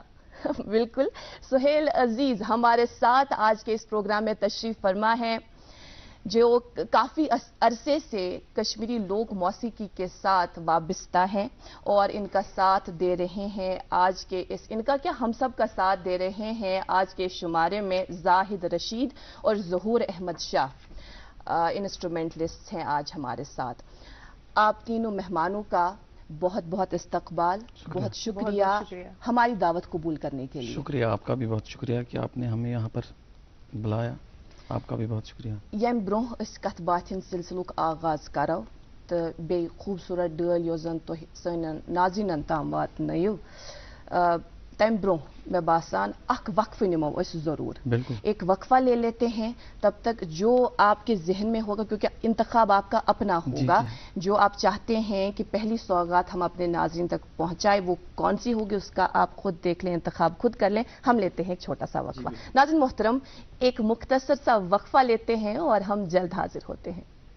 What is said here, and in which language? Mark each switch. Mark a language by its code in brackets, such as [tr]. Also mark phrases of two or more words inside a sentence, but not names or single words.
[ur] بالکل, سہیل عزیز ہمارے ساتھ آج کے اس پروگرام میں تشریف فرما ہے, جو کافی عرصے سے کشمیری لوک موسیقی کے ساتھ وابستہ ہیں اور ان کا ساتھ دے رہے ہیں آج کے ان کا کیا ہم سب کا ساتھ دے رہے ہیں آج کے شمارے میں زاہد رشید اور ظہور احمد شاہ, انسٹرومنٹلسٹ ہیں آج ہمارے ساتھ. آپ تینوں مہمانوں کا بہت بہت استقبال, بہت شکریہ ہماری دعوت قبول کرنے کے لیے. شکریہ, آپ کا بھی بہت شکریہ کہ آپ نے ہمیں یہاں پر بلایا. آپ کا بھی بہت شکریہ. [ks] یم برونہ اس کت باتھ سلسلک آغاز کرو تو بی خوبصورت ڈل یوس زن تہ سن ناظرین تام واتنو, تم برونہ میں باسان اخ وقفہ نمو اس ضرور. [ur] بالکل, ایک وقفہ لے لیتے ہیں, تب تک جو آپ کے ذہن میں ہوگا, کیونکہ انتخاب آپ کا اپنا ہوگا, جو آپ چاہتے ہیں کہ پہلی سوغات ہم اپنے ناظرین تک پہنچائے وہ کون سی ہوگی, اس کا آپ خود دیکھ لیں, انتخاب خود کر لیں. ہم لیتے ہیں ایک چھوٹا سا وقفہ. ناظرین محترم, ایک مختصر سا وقفہ لیتے ہیں اور ہم جلد حاضر ہوتے ہیں.